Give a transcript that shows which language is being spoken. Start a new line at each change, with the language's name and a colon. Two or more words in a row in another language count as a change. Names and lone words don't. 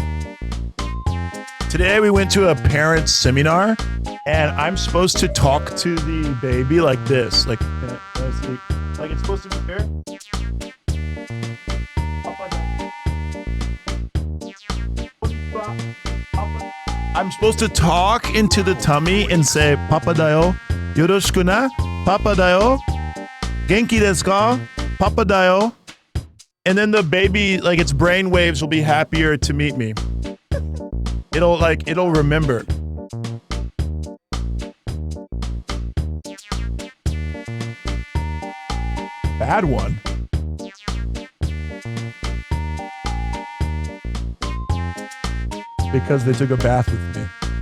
English: Today we went to a parents' seminar, and I'm supposed to talk to the baby like this. Like, can I speak? Like it's supposed to be fair? I'm supposed to talk into the tummy and say,
Japanese: Papa dayo, yoroshiku na, Papa dayo, genki desu ka, Papa dayo.
English: And then the baby, like its brain waves will be happier to meet me. It'll remember. Bad one. Because they took a bath with me.